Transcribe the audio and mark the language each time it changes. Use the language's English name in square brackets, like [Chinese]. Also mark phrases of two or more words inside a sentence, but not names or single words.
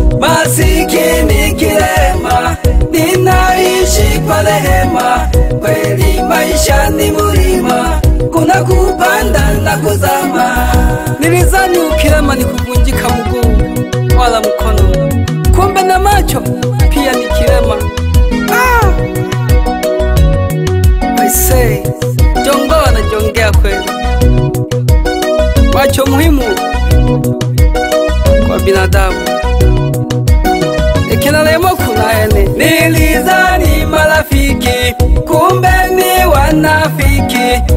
[Swahili] Masikini kilema, ninaishi kwa rehema. Kweli maisha ni mulima, kuna kupanda na kuzama. Nilizani ukilema ni kuvunjika mguu wala mkono, kumbe na macho pia ni kilema. Ah! [English] I say, [Swahili] jongo anajongea kweli. Macho muhimu kwa binadamu. Ikina lemo kuna ene. Nilizani marafiki, kumbe ni wanafiki.